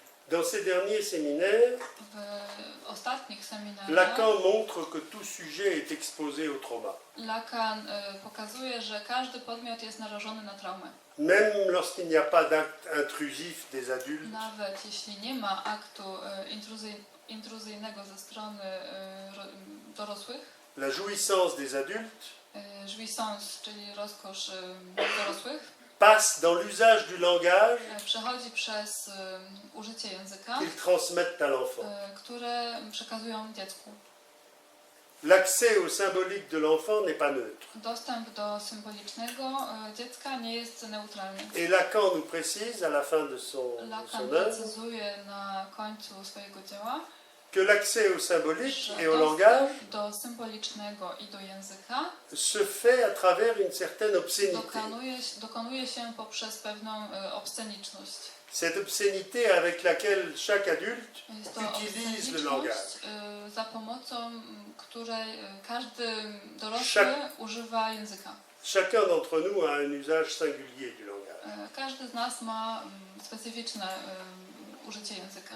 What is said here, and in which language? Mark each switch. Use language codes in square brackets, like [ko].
[fr] Dans ces derniers séminaires, [pl] W ostatnich seminariach [fr] Lacan montre que tout sujet est exposé au trauma, [pl] Lacan pokazuje, że każdy podmiot jest narażony na traumę. [fr] même lorsqu'il n'y a pas d'acte intrusif des adultes. [pl] Nawet jeśli nie ma aktu intruzyjnego ze strony dorosłych, [fr] La jouissance des adultes [pl] jouissance, czyli rozkosz dorosłych, [fr] passe dans l'usage du langage [pl] przechodzi przez użycie języka, [fr] qu'ils transmettent à l'enfant. [pl] które przekazują dziecku. [fr] L'accès au symbolique de l'enfant n'est pas neutre. [pl] Dostęp do symbolicznego dziecka nie jest neutralny. [fr] Et Lacan nous précise à la fin de son [pl] Lacan [fr] œuvre [pl] precyzuje na końcu swojego dzieła, [fr] que l'accès au symbolique [pl] że [fr] et au langage [pl] dostęp do symbolicznego i do języka [fr] se fait à travers une certaine obscénité. [pl] dokonuje się poprzez pewną obsceniczność. [fr] Cette obscénité avec laquelle chaque adulte [pl] Jest to [fr] utilise le langage. [pl] obsceniczność, za pomocą której każdy dorosły używa języka. [fr] Chacun d'entre nous a un usage singulier du langage. [pl] Każdy z nas ma specyficzne użycie języka.